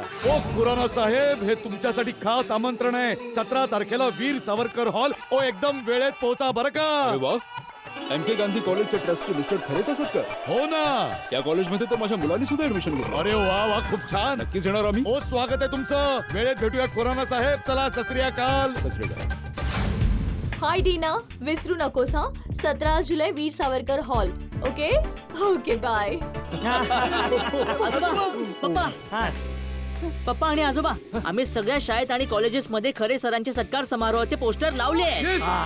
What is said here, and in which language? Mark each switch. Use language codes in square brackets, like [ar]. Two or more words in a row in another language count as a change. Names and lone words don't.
[mr] ओ खुराना साहेब, हे तुमच्यासाठी खास आमंत्रण आहे. 17 तारखेला वीर सावरकर हॉल. ओ एकदम वेळेत पोहोचा बरं का. अरे वा, MK गांधी कॉलेजचे ट्रस्टी मिस्टर खरेचा सत्कार. हो ना. या कॉलेजमध्ये तर माझ्या मुलांनी सुद्धा ऍडमिशन घेतलं. अरे वा वा, खूप छान. नक्कीच येणार आम्ही. ओ स्वागत आहे तुमचं. वेळेत भेटूया खुराना साहेब. चला [pa] ਸਤ ਸ੍ਰੀ ਅਕਾਲ. ਸਤ ਸ੍ਰੀ ਅਕਾਲ. [mr] हाय डीना, विसरू नकोस हा. 17 जुलै वीर सावरकर हॉल. [en] okay okay bye. [mr] पप्पा आणि आजोबा, आम्ही सगळ्या शाळेत आणि कॉलेजेसमध्ये खरे सरांचे सत्कार समारोहाचे पोस्टर लावले आहेत.